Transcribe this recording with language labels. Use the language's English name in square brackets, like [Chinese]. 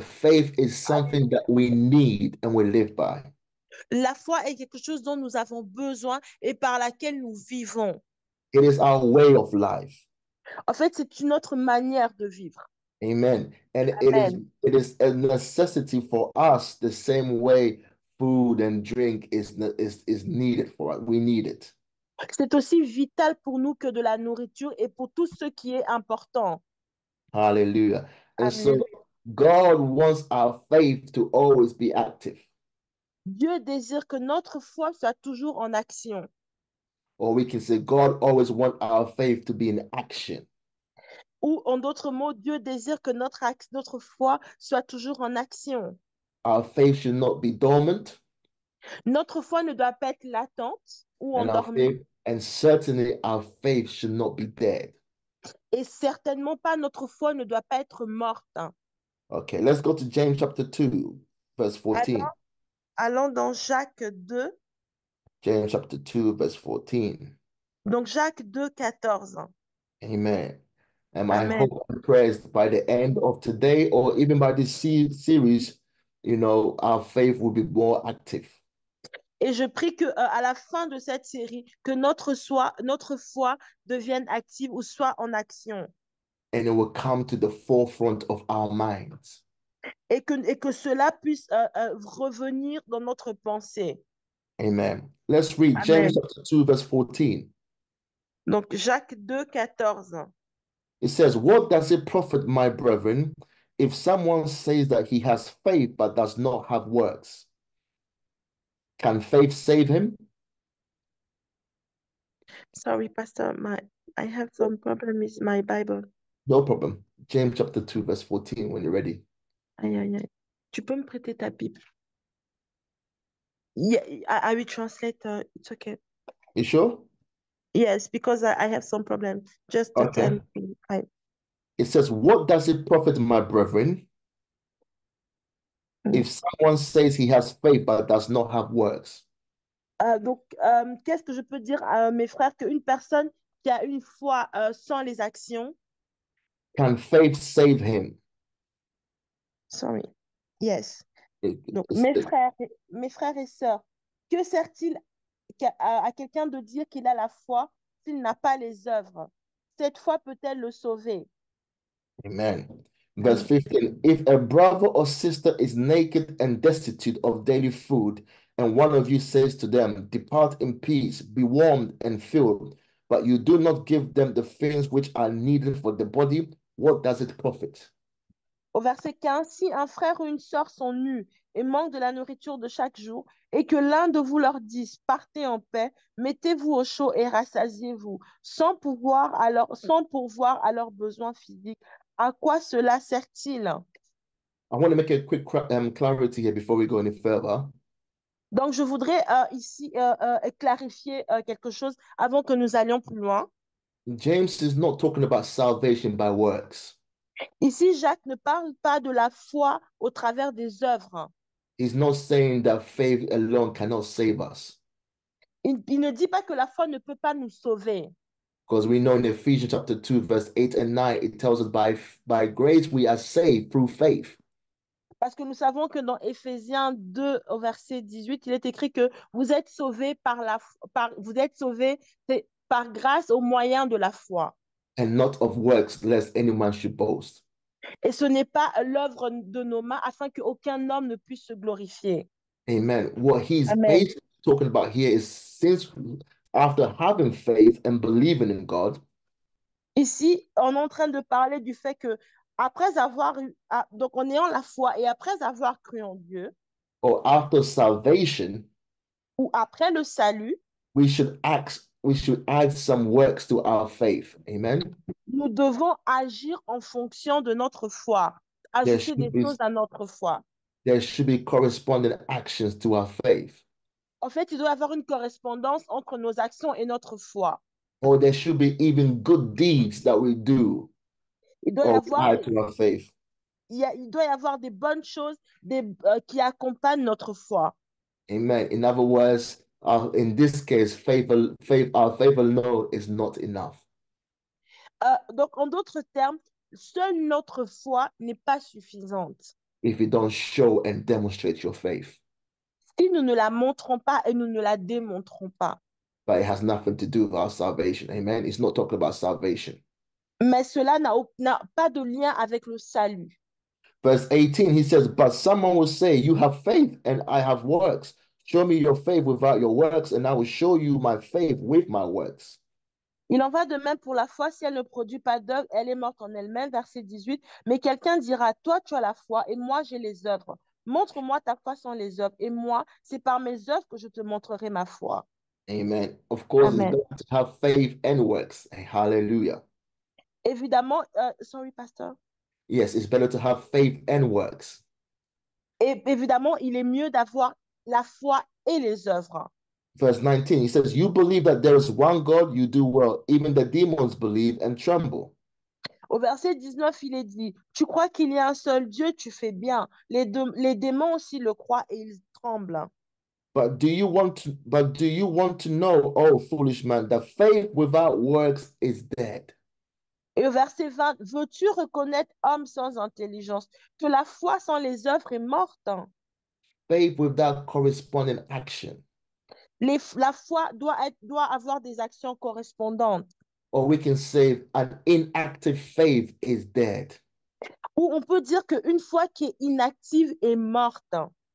[English] Faith is something that we need and we live by. [French] La foi est quelque chose dont nous avons besoin et par laquelle nous vivons. [English] It is our way of life. [French] En fait, c'est une autre manière de vivre. [English] Amen. And Amen. it is a necessity for us the same way food and drink is needed for us. We need it. [French] C'est aussi vital pour nous que de la nourriture et pour tout ce qui est important. [English] Hallelujah. And Amen. so God wants our faith to always be active. [French] Dieu désire que notre foi soit toujours en action. [English] Or we can say God always wants our faith to be in action. [French] Ou en d'autres mots, Dieu désire que notre foi soit toujours en action. [English] Our faith should not be dormant. [French] Notre foi ne doit pas être latente ou endormie [English] and certainly our faith should not be dead. [French] et certainement pas notre foi ne doit pas être morte. [English] Okay, let's go to James chapter 2, verse [French] Allons, [English] 14. [French] allons dans Jacques 2. [English] James chapter 2, verse 14. [French] Donc Jacques 2, 14. [English] Amen. And my Amen. hope and prayers by the end of today or even by this series, our faith will be more active. [French] Et je prie que à la fin de cette série, que notre foi devienne active ou soit en action. [English] And it will come to the forefront of our minds. [French] Et que cela puisse revenir dans notre pensée. [English] Amen. Let's read James Amen. chapter 2, verse 14. [French] Donc Jacques 2, 14. [English] It says, what does it profit, my brethren, if someone says that he has faith but does not have works? Can faith save him? Sorry, Pastor, I have some problem with my Bible. No problem. James chapter 2, verse 14, when you're ready. [French] Aïe, aïe, aïe. Tu peux me prêter ta Bible? [English] Yeah, I will translate. It's okay. You sure? Yes, because I have some problem. Just tell Okay. me. It says, what does it profit, my brethren, if someone says he has faith but does not have works? [French] Donc, qu'est-ce que je peux dire à mes frères qu'une personne qui a une foi sans les actions, [English] Can faith save him? sorry, yes. Donc, It's- [French] mes frères et sœurs, que sert-il à quelqu'un de dire qu'il a la foi s'il n'a pas les œuvres? Cette foi peut-elle le sauver? [English] Amen. Verse Amen. 15, if a brother or sister is naked and destitute of daily food, and one of you says to them, depart in peace, be warmed and filled, but you do not give them the things which are needed for the body, what does it profit? [French] Au verset 15, si un frère ou une sœur sont nus et manquent de la nourriture de chaque jour, et que l'un de vous leur dise, partez en paix, mettez-vous au chaud et rassasiez-vous, sans pourvoir à leurs besoins physiques, à quoi cela sert-il? [English] I want to make a quick clarity here before we go any further. [French] Donc, je voudrais ici clarifier quelque chose avant que nous allions plus loin. [English] James is not talking about salvation by works. [French] Ici, Jacques ne parle pas de la foi au travers des œuvres. [English] He's not saying that faith alone cannot save us. [French] Il ne dit pas que la foi ne peut pas nous sauver. [English] Because we know in Ephesians chapter 2, verse 8 and 9, it tells us by grace we are saved through faith. [French] Parce que nous savons que dans Éphésiens 2 au verset 18, il est écrit que vous êtes sauvés par grâce au moyen de la foi. [English] And not of works, lest any man should boast. [French] Et ce n'est pas l'œuvre de nos mains afin qu'aucun homme ne puisse se glorifier. [English] Amen. What he's Amen. basically talking about here is since after having faith and believing in God, [French] Ici, on est en train de parler du fait que après avoir eu, donc en ayant la foi et après avoir cru en Dieu, [English] or after salvation, [French] ou après le salut, [English] we should add some works to our faith. Amen. [French] nous devons agir en fonction de notre foi, [English] There [French] ajouter [English] should [French] des [English] be [French] choses à notre foi. [English] there should be corresponding actions to our faith. [French] En fait, il doit y avoir une correspondance entre nos actions et notre foi. [English] Or there should be even good deeds that we do [French] Il doit y [English] or [French] avoir [English] add to our faith. [French] il doit y avoir des bonnes choses qui accompagnent notre foi. [English] Amen. In other words, in this case, our faith alone is not enough. [French] Donc, en d'autres termes, seule notre foi n'est pas suffisante. [English] If you don't show and demonstrate your faith. [French] Si nous ne la montrons pas et nous ne la démontrons pas. [English] But it has nothing to do with our salvation. Amen. It's not talking about salvation. [French] Mais cela n'a pas de lien avec le salut. [English] Verse 18, he says, but someone will say, you have faith and I have works. Show me your faith without your works, and I will show you my faith with my works. [French] Il en va de même pour la foi, si elle ne produit pas d'œuvre, elle est morte en elle-même, verset 18. Mais quelqu'un dira, toi tu as la foi et moi j'ai les œuvres. Montre-moi ta foi sans les œuvres et moi, c'est par mes œuvres que je te montrerai ma foi. [English] Amen. Of course, it's Amen. better to have faith and works. Hallelujah. [French] Évidemment, sorry pasteur. [English] Yes, it's better to have faith and works. [French] Et évidemment, il est mieux d'avoir la foi et les œuvres. [English] Verse 19, he says, You believe that there is one God, you do well. Even the demons believe and tremble. [French] Au verset 19, il est dit, tu crois qu'il y a un seul Dieu, tu fais bien. Les démons aussi le croient et ils tremblent. [English] But do you want to know, oh foolish man, that faith without works is dead? [French] Et au verset 20, veux-tu reconnaître, homme sans intelligence, que la foi sans les œuvres est morte? [English] Faith without corresponding action. [French] La foi doit avoir des actions correspondantes. [English] Or we can say an inactive faith is dead. [French] Ou on peut dire qu'une foi qui est inactive est morte.